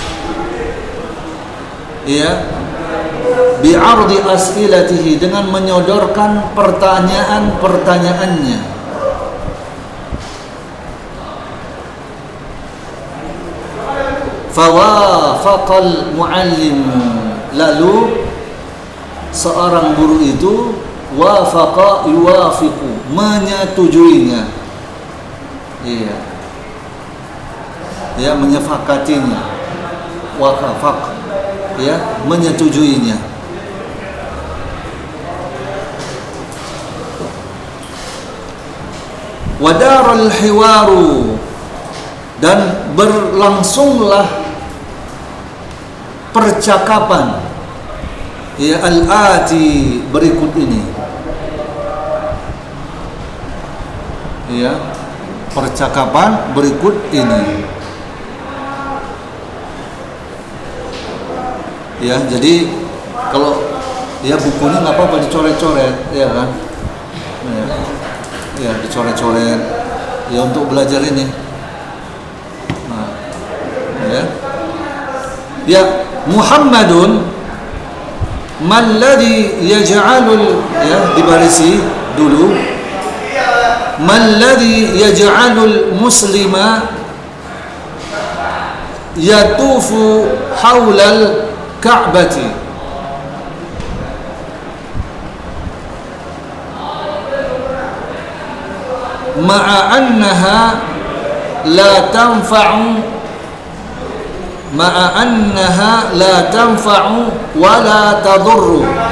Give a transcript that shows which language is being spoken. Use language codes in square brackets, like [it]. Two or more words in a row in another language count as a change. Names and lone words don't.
[id] ya, [ar] بعرض أسئلته, [id] dengan menyodorkan pertanyaan-pertanyaannya. [ar] فوافق المعلم, [id] lalu seorang guru itu [ar] وافق يوافق, [id] menyetujuinya, iya, ya, menyepakatinya, wafaq, ya, menyetujuinya. [ar] ودار الحوار, [id] dan berlangsunglah percakapan, ya, al-ati, berikut ini, ya, percakapan berikut ini, ya. Jadi kalau, ya, bukunya nggak apa-apa dicoret-coret, ya kan, ya, ya, dicoret-coret, ya, untuk belajar ini. Nah, ya, ya, [ar] محمد ما الذي يجعل, [id] ya, dibarisi dulu, [ar] ما الذي يجعل المسلم يطوف حول الكعبة, مع أنها لا تنفع ولا تضر.